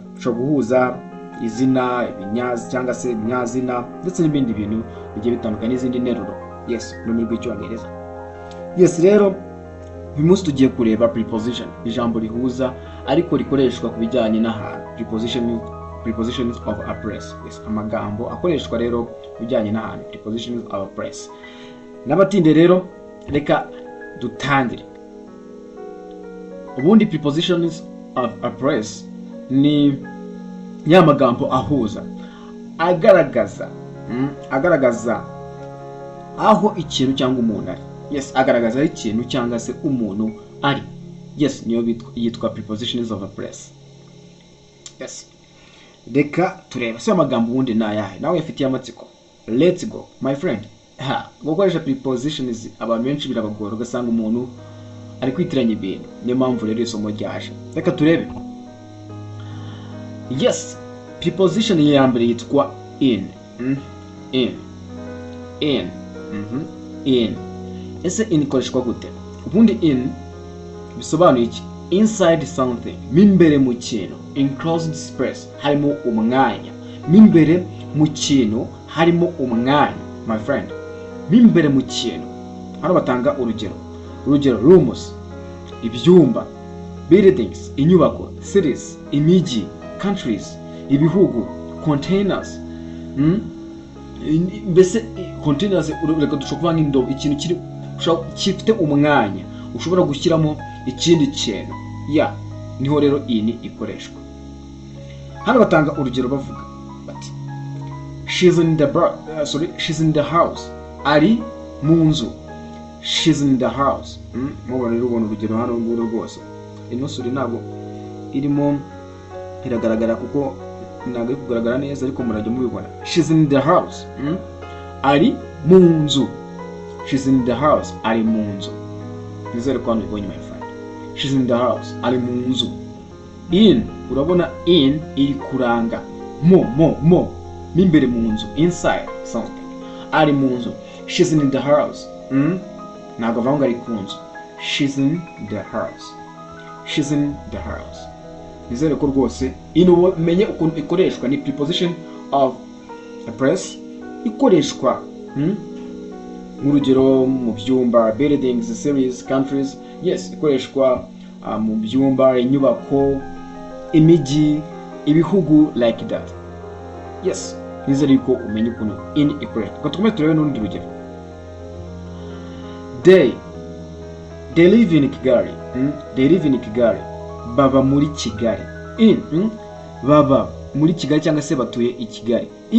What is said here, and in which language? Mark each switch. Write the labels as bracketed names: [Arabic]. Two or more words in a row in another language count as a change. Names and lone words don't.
[Kinyarwanda] Ushobora guhuza izina, ibinyazi cyangwa se ibinyazina ndetse n'ibindi bintu bigiye bitandukanye n'izindi nteruro. Yes, ururimi rw'Icyongereza. Yes, rero uyu munsi tugiye kureba preposition, ijambo rihuza ariko rikoreshwa ku bijyanye n'ahantu. [English] Prepositions of a place. [Kinyarwanda] Yes, amagambo akoreshwa rero ku bijyanye n'ahantu. [English] Prepositions of a place. [Kinyarwanda] N'abatinde rero reka dutangire. Ubundi [English] prepositions of a place [Kinyarwanda] ni ya magambo ahuza, agaragaza aho ikintu cyangwa umuntu ari. Yes, agaragaza ikintu cyangwa se umuntu ari. Yes, niyo yitwa [English] prepositions of a place. [Kinyarwanda] Yes. Reka tureba se amagambo ubundi nayahe. Nawe yafitiye amatsiko. [English] Let's go my friend. [Kinyarwanda] Gukoresha prepositions abantu benshi birabagora, ugasanga umuntu ari kwitiranya ibintu. Niyo mpamvu rero isomo ryaje. Reka turebe. Yes, preposition ya mbere yitwa in. In. Ese in ikoreshwa gute? Ubundi in bisobanuye iki? [English] Inside something, [Kinyarwanda] mimbere mu kintu. [English] Enclosed space, [Kinyarwanda] harimo umwanya. Mimbere mu kintu harimo umwanya [English] my friend. [Kinyarwanda] Mimbere mu kintu. Hano batanga urugero rooms, ibyumba, buildings, inyubako, cities, imijyi, countries, ibihugu, containers. Mbese containers reka dushobora nk'indobo, ikintu gifite umwanya ushobora gushyiramo ikindi kintu. Ya, niho rero in ikoreshwa. Hano batanga urugero bavuga bati [English] she's in the house. [Kinyarwanda] Ari mu nzu. [English] She's in the house. [Kinyarwanda] Mubona rero ubona urugero hano nguru rwose. Ino suri ntabwo irimo iragaragara kuko ntabwo iri kugaragara neza, ariko murajya mubibona. [English] She's in the house. [Kinyarwanda] Ari mu nzu. [English] She's in the house. [Kinyarwanda] Ari mu nzu. Nizere ko hano ibonye [English] my friend. She's in the house. [Kinyarwanda] Ari mu nzu. In, urabona in iri kuranga mo mimbere mu nzu, [English] inside something. [Kinyarwanda] Ari mu nzu. [English] She's in the house. [Kinyarwanda] Ntabwo avuga ngo ari ku nzu. [English] She's in the house. She's in the house. [Kinyarwanda] Nizere ko rwose ino menye ukuntu ikoreshwa. Ni [English] preposition of a place [Kinyarwanda] ikoreshwa nk'urugero mu byumba, [English] buildings, cities, countries. [Kinyarwanda] Yes, ikoreshwa mu byumba, inyubako, imijyi, ibihugu, [English] like that. [Kinyarwanda] Yes, nizere ko umenye ukuntu in ikoreshwa. Tukomeze turebe n'urundi rugero. [English] They live in Kigali. They live in Kigali. [Kinyarwanda] Baba muri Kigali. In, baba muri Kigali cyangwa se batuye i Kigali.